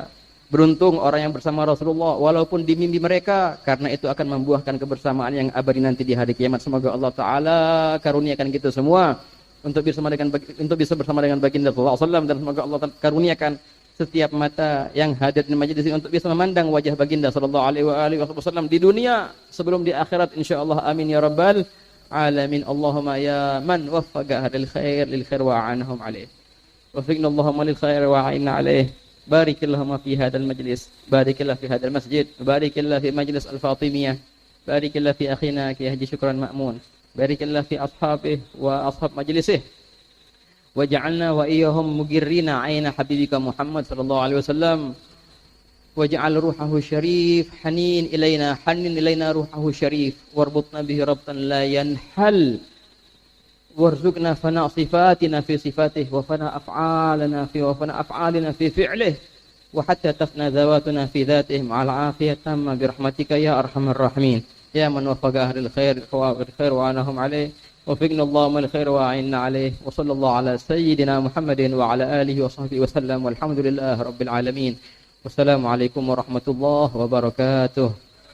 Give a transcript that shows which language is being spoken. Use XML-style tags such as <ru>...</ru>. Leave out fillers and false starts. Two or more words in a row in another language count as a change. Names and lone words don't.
<id>Beruntung orang yang bersama Rasulullah walaupun di mimpi mereka, karena itu akan membuahkan kebersamaan yang abadi nanti di hari kiamat. Semoga Allah taala karuniakan kita semua untuk bisa bersama dengan baginda</id> <ar>صلى الله عليه وسلم,</ar> <id>dan semoga Allah karuniakan setiap mata yang hadir di majelis ini untuk bisa memandang wajah baginda</id> <ar>صلى الله عليه وسلم</ar> <id>di dunia sebelum di akhirat insyaallah.</id> <ar>آمين يا رب العالمين. اللهم يا من وفق أهل الخير للخير وأعانهم عليه. وفقنا اللهم للخير وأعنا عليه. بارك اللهم في هذا المجلس، بارك الله في هذا المسجد، بارك الله في مجلس الفاطمية، بارك الله في أخينا كي حاجي شكران مأمون، بارك الله في أصحابه وأصحاب مجلسه. واجعلنا وإياهم مقري أعين حبيبك محمد صلى الله عليه وسلم. واجعل روحه الشريف حانا إلينا روحه الشريف واربطنا به ربطا لا ينحل. وارزقنا فناء صفاتنا في صفاته وفناء أفعالنا في فعله وحتى تفنى ذواتنا في ذاته مع العافية التامة برحمتك يا أرحم الراحمين. يا من وفق أهل الخير وأعانهم عليه. وفقنا اللهم الخير وأعنا عليه وصلى الله على سيدنا محمد وعلى آله وصحبه وسلم والحمد لله رب العالمين والسلام عليكم ورحمة الله وبركاته.</ar>